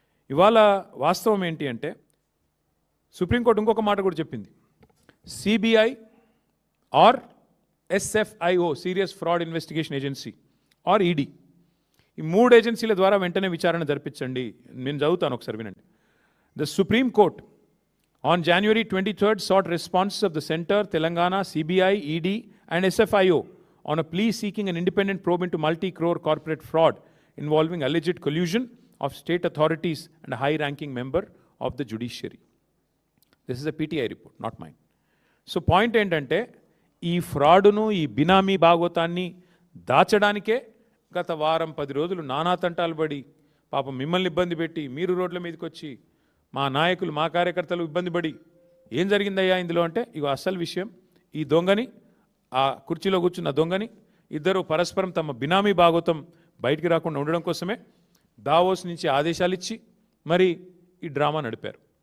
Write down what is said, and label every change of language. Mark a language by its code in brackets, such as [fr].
[te] ఇవాళ వాస్తవం ఏంటి అంటే సుప్రీంకోర్టు ఇంకొక మాట కూడా చెప్పింది, CBI are SFIO serious fraud investigation agency are ED, ఈ 3 ఏజెన్సీల ద్వారా వెంటనే విచారణ జరిపించండి. నేను చదువుతాను, ఒకసారి వినండి. [en] The Supreme Court on January 23rd sought responses of the Center, Telangana, CBI, ED and SFIO on a plea seeking an independent probe into multi-crore corporate fraud involving alleged collusion of state authorities and a high-ranking member of the judiciary. This is a PTI report, not mine. So point [te] ఏంటంటే ఈ ఫ్రాడును, ఈ బినామీ భాగవతాన్ని దాచడానికే గత వారం 10 రోజులు నానా తంటాలు పడి పాపం మిమ్మల్ని ఇబ్బంది పెట్టి మీరు రోడ్ల మీదకి వచ్చి మా నాయకులు, మా కార్యకర్తలు ఇబ్బంది పడి ఏం జరిగిందయ్యా ఇందులో అంటే ఇగో అసలు విషయం, ఈ దొంగని, ఆ కుర్చీలో కూర్చున్న దొంగని ఇద్దరు పరస్పరం తమ బినామీ భాగవతం బయటికి రాకుండా ఉండడం కోసమే దావోస్ నుంచి ఆదేశాలు ఇచ్చి మరి ఈ డ్రామా నడిపారు.